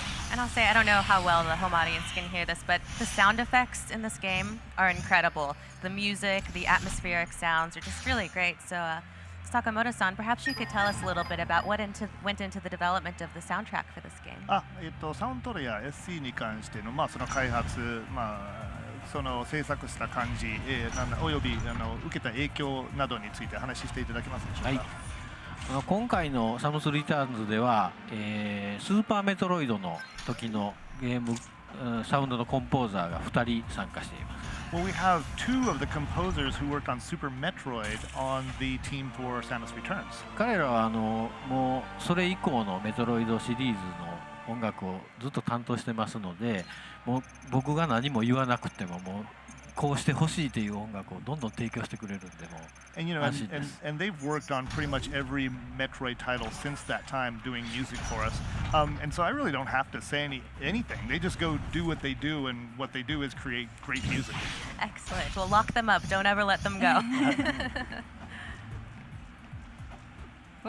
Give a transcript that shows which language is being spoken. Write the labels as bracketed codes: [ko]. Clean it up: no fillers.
[en] And I'll say, I don't know how well the home audience can hear this, but the sound effects in this game are incredible. The music, the atmospheric sounds are just really great. So Sakamoto-san, perhaps you could tell us a little bit about what went into the development of the soundtrack for this game. [ja] サウンドトレや SC に関しての、その開発、その制作した感じ、および受けた影響などについて話していただけますでしょうか。はい、今回のサムスリターンズでは、スーパーメトロイドの時のゲームサウンドのコンポーザーが2人参加しています。 [en] Well, we have two of the composers who worked on Super Metroid on the team for Samus Returns. [ja] 彼らはもうそれ以降のメトロイドシリーズの音楽をずっと担当してますので、もう僕が何も言わなくてももうこうしてほしいという音楽をどんどん提供してくれるんでもう。 [en] And you know, and they've worked on pretty much every Metroid title since that time, doing music for us. And so I really don't have to say anything. They just go do what they do, and what they do is create great music. Excellent. Well, lock them up. Don't ever let them go.